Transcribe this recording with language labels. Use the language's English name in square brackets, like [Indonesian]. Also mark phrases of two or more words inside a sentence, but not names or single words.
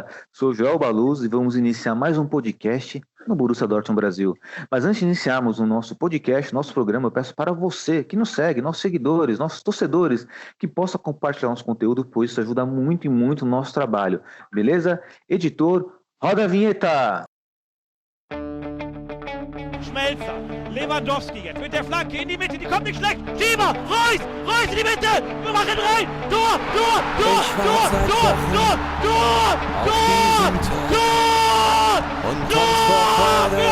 [Portuguese] Sou Joel Baluz e vamos iniciar mais um podcast no Borussia Dortmund Brasil. Mas antes de iniciarmos o nosso podcast, nosso programa, eu peço para você que nos segue, nossos seguidores, nossos torcedores, que possa compartilhar nosso conteúdo, pois isso ajuda muito e muito o nosso trabalho. Beleza? Editor, roda a vinheta! [German] Schmelzer, Lewandowski jetzt mit der Flanke in die Mitte, die kommt nicht schlecht. Schieber, Reus in die Mitte, wir machen rein. Tor! Und kommt vor Freude